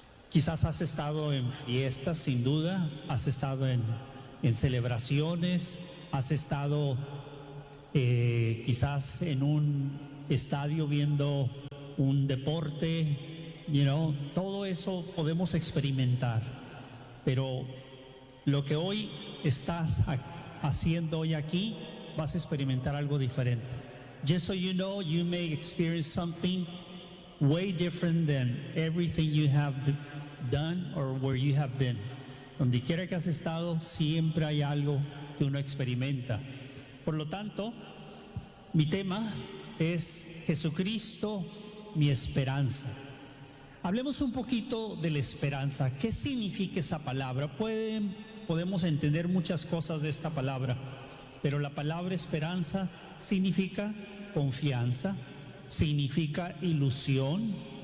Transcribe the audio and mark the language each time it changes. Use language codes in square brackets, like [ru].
[es] Quizás has estado en fiestas, sin duda, has estado en celebraciones, has estado quizás en un estadio viendo un deporte, [en] you know, [es] todo eso podemos experimentar. Pero lo que hoy estás haciendo hoy aquí, vas a experimentar algo diferente. [en] Just so you know, you may experience something way different than everything you have done or where you have been. [es] Donde quiera que has estado, siempre hay algo que uno experimenta. Por lo tanto, mi tema es Jesucristo, mi esperanza. Hablemos un poquito de la esperanza. ¿Qué significa esa palabra? Podemos entender muchas cosas de esta palabra. Pero la palabra esperanza significa confianza, significa ilusión,